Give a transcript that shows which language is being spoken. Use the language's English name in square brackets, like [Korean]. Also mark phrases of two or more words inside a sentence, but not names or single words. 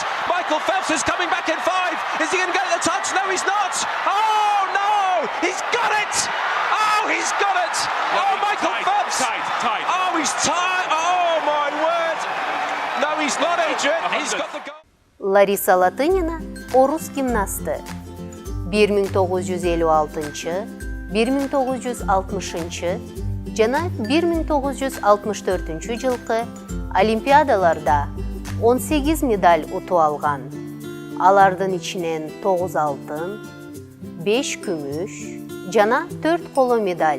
[English] Michael Phelps is coming back in 5. Is he going to get the touch? No, he's not. Oh, no! He's got it! Oh, he's got it! Oh, Michael Phelps! Tight. Oh, he's tight! Oh, my word! No, he's not, Adrian. He's got the goal. [Kyrgyz] Larisa Latынина – Орус гимнасты. 1956, 1960 жана 1964 жылкы Олимпиадаларда 18 медаль утуп алган. Алардын ичинен 9 алтын, 5 күмүш жана 4 коло медаль.